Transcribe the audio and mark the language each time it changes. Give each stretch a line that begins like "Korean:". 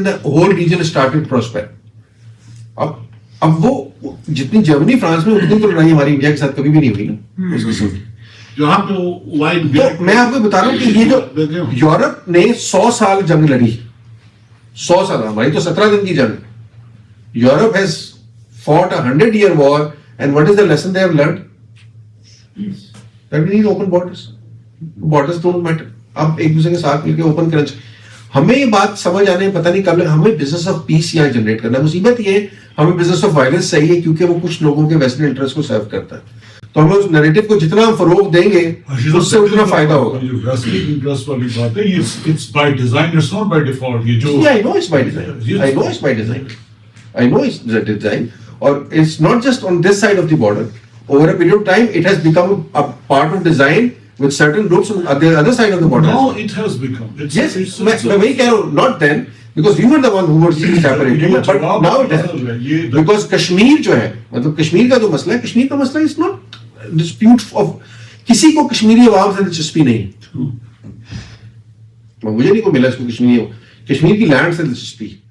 English: the whole region started prosper.
Urdu: اب وہ جتنی جرمنی فرانس میں اتنی تو لڑائی ہماری انڈیا کے ساتھ کبھی بھی نہیں ہوئی نا اس قسم کی. جہاں پہ وائڈ تو میں آپ کو بتا رہا ہوں کہ یہ جو یورپ نے 100 سال جنگ لڑی، 100 سال، ہماری تو 17 دن کی جنگ.
English: Europe has fought a 100-year war and what is the lesson they have learned? That we need open borders. Borders don't matter.
Urdu: اب ایک دوسرے کے ساتھ مل کے اوپن کرنا چاہیے. ہمیں یہ بات سمجھ آنے پتہ نہیں کب، ہمیں
English: business of peace
Urdu: یہاں جنریٹ کرنا ہے. مصیبت یہ ہے ہمیں
English: business of violence
Urdu: صحیح ہے کیونکہ وہ کچھ لوگوں کے ویسٹرن انٹرسٹ کو سرو کرتا ہے. تو ہم اس نیریٹو کو جتنا ہم فروغ دیں گے اس سے اتنا فائدہ ہوگا.
English: western interest
Urdu: والی بات ہے، یہ
English: It's by design, it's not by default.
Urdu: یہ جو
English: I know it's by design. I know it's by design. I know it's the design. Or it's not just on this side of the border. Over a period of time, it has become a part of design with certain groups on the other side of the border. now it has become.
Urdu: Yes, میں وہی کہہ رہا ہوں.
English: Not then, because we were the one who were separated. But now it has. Because
Urdu: Kashmir جو ہے، مطلب کشمیر کا جو مسئلہ ہے، کشمیر کا مسئلہ
English: is not dispute of
Urdu: کسی کو کشمیری عوام سے دلچسپی نہیں. مجھے نہیں کو ملا اس کو کشمیر کی لینڈ سے دلچسپی.